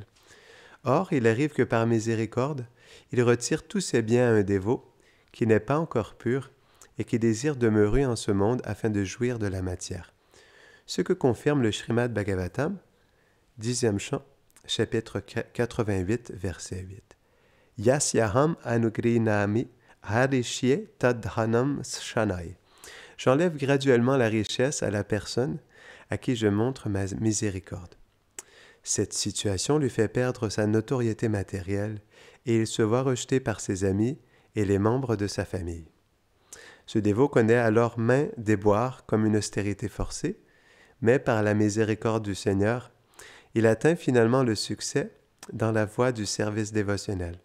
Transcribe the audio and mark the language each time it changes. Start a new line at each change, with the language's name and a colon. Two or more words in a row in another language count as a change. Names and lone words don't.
French: Or, il arrive que par miséricorde, il retire tous ses biens à un dévot qui n'est pas encore pur et qui désire demeurer en ce monde afin de jouir de la matière. Ce que confirme le Srimad Bhagavatam, 10e chant, chapitre 88, verset 8.
Sanskrit: यस्याहम् अनुगृह्णामि हरिष्ये तद्धनं शनैः.
French: J'enlève graduellement la richesse à la personne à qui je montre ma miséricorde. Cette situation lui fait perdre sa notoriété matérielle et il se voit rejeté par ses amis et les membres de sa famille. Ce dévot connaît alors maint déboire comme une austérité forcée, mais par la miséricorde du Seigneur, il atteint finalement le succès dans la voie du service dévotionnel.